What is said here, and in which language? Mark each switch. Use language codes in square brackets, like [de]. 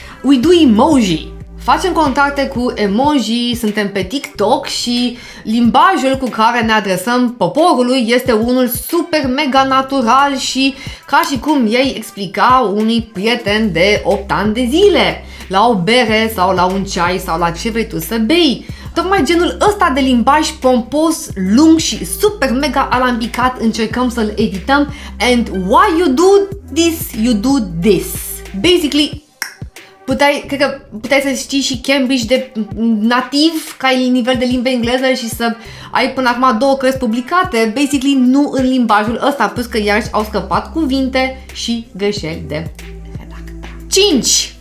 [en] We do emoji. [ro] Facem contacte cu emoji, suntem pe TikTok și limbajul cu care ne adresăm poporului este unul super mega natural și ca și cum ei explica unui prieten de 8 ani de zile la o bere sau la un ceai sau la ce vrei tu să bei. Tocmai genul ăsta de limbaj pompos, lung și super mega alambicat încercăm să-l edităm. [en] And why you do this, you do this. [ro] Basically, cred că puteai să știi și Cambridge de nativ, ca ai nivel de limbă engleză și să ai până acum 2 cărți publicate, basically nu în limbajul ăsta, plus că iarăși au scăpat cuvinte și greșeli de redactare. 5.